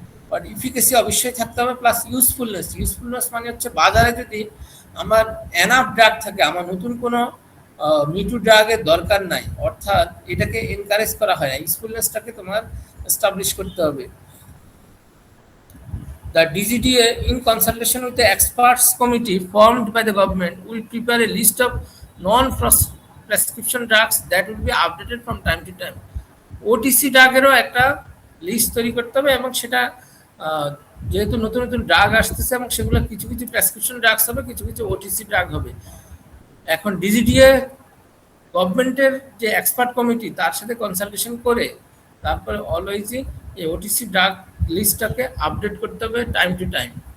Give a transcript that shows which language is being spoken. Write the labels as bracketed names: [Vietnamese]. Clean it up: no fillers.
[Bangla] But efficacy অবশ্যই থাকতে হবে, প্লাস ইউজফুলনেস। ইউজফুলনেস মানে হচ্ছে বাজারে যদি আমার এনাফ ড্রাগ থাকে, আমার নতুন কোনো মিটু ড্রাগের দরকার নাই, অর্থাৎ এটাকে এনকারেজ করা হয় না, ইউজফুলনেসটাকে তোমার এস্টাবলিশ করতে হবে। [English] The DGDA, in consultation with the experts committee formed by the government, will prepare a list of non-prescription drugs that will be updated from time to time. [Bangla] OTC ড্রাগেরও একটা লিস্ট তৈরি করতে হবে, এবং সেটা যেহেতু নতুন নতুন ড্রাগ আসতেছে এবং সেগুলো কিছু কিছু প্রেসক্রিপশন ড্রাগস হবে, কিছু কিছু ওটিসি ড্রাগ হবে। এখন ডিজিডিএ গভর্নমেন্টের যে এক্সপার্ট কমিটি তার সাথে কনসালটেশন করে তারপরে অলওয়েজই এই ওটিসি ড্রাগ লিস্টটাকে আপডেট করতে হবে টাইম টু টাইম।